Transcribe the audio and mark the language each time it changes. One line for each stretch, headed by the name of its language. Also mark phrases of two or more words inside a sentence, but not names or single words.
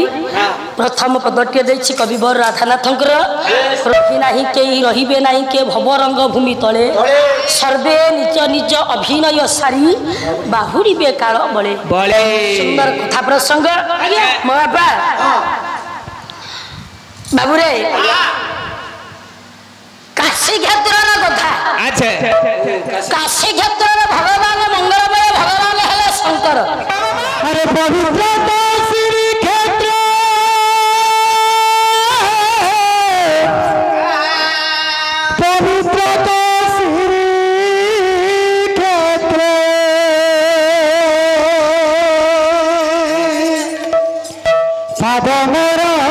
Odia: ପ୍ରଥମ ପଦଟିଏ ଦେଇଛି କବିବର ରାଧାନାଥଙ୍କର ରହି ନାହିଁ କେହି ରହିବେ ନାହିଁ କେ ଭବରଙ୍ଗ ଭୂମି ତଳେ ସର୍ବେ ନିଜ ନିଜ ଅଭିନୟ ସାରି ବାହୁଡ଼ିବେ କାଳ ବଳେ। ସୁନ୍ଦର କଥା ପ୍ରସଙ୍ଗ ମୋ ବାପା ବାବୁରେ କାଶୀ କ୍ଷେତ୍ରର କଥା। କାଶୀ କ୍ଷେତ୍ରର ଭଗବାନ ମଙ୍ଗଳମୟ ଭଗବାନ ହେଲେ ଶଙ୍କର।
Hindi: अरे पवित्र श्री क्षेत्र पवित्र श्री क्षेत्र पाद मेरा